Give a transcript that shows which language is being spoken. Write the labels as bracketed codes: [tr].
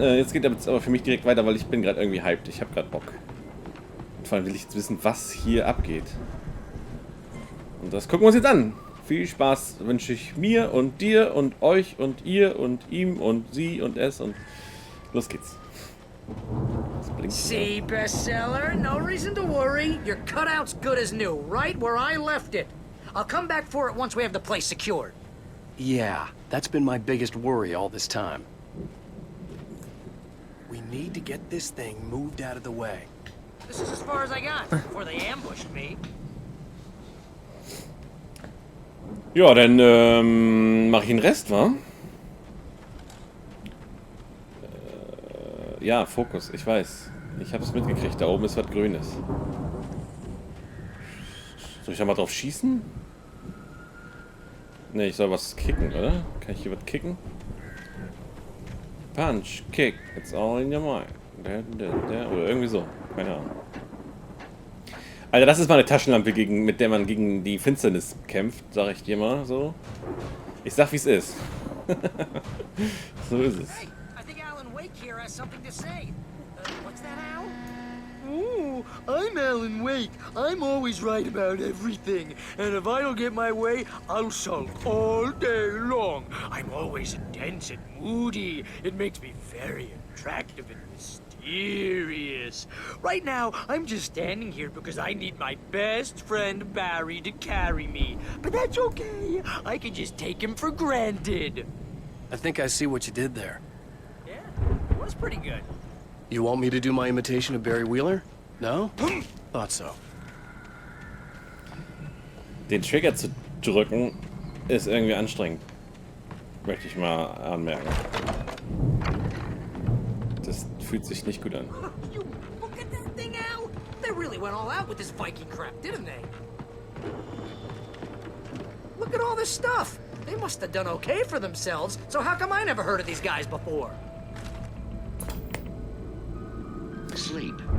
[de] Jetzt geht aber für mich direkt weiter, weil ich bin gerade irgendwie hyped. Ich habe gerade Bock. Und vor allem will ich jetzt wissen, was hier abgeht. Und das gucken wir uns jetzt an. Viel Spaß wünsche ich mir und dir und euch und ihr und ihm und sie und es und los geht's. [en] See, bestseller? No reason to worry. Your cutout's good as new, right where I left it. I'll come back for it once we have the place secured. Yeah, that's been my biggest worry all this time. We need to get this thing moved out of the way. This is as far as I got before they ambushed me. [de] Ja, dann mache ich den Rest, wa? Ja, Fokus, ich weiß. Ich habe es mitgekriegt, da oben ist was Grünes. Soll ich da mal drauf schießen? Ne, ich soll was kicken, oder? Kann ich hier was kicken? [en] Punch, kick, it's all in your mind. [de] Oder irgendwie so, keine Ahnung. Alter, das ist mal eine Taschenlampe, mit der man gegen die Finsternis kämpft, sag ich dir mal so. Ich sag, wie es ist. So ist es. [en] Hey, I think Alan Wake here has something to say. What's that, Al? Ooh, I'm Alan Wake. I'm always right about everything. And if I don't get my way, I'll sulk all day long. I'm always intense and moody. It makes me very attractive and mysterious. Right now, I'm just standing here because I need my best friend Barry to carry me. But that's okay. I can just take him for granted. I think I see what you did there. Yeah, it was pretty good. You want me to do my imitation of Barry Wheeler? No? Thought so. [de] Den Trigger zu drücken ist irgendwie anstrengend. Möchte ich mal anmerken. Das fühlt sich nicht gut an. [en] You look at that thing, Al. They really went all out with this Viking crap, didn't they? Look at all this stuff. They must have done okay for themselves. So how come I never heard of these guys before? Sleep.